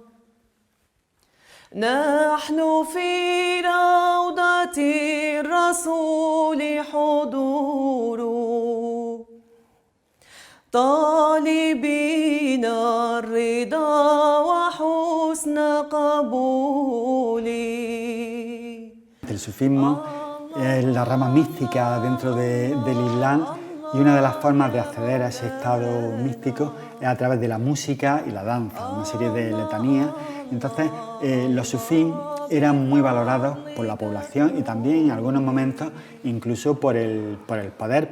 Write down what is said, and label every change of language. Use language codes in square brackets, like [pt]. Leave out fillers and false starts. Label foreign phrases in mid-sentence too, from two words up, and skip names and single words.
[ar] نحن في روضة الرسول طالبين الرضا وحسن قبولي. [es] El sufismo es la rama mística dentro del Islam y una de las formas de acceder a ese estado místico es a través de la música y la danza, una serie de letanías. Entonces, los sufís eran muy valorados por la población y también en algunos momentos incluso por el poder.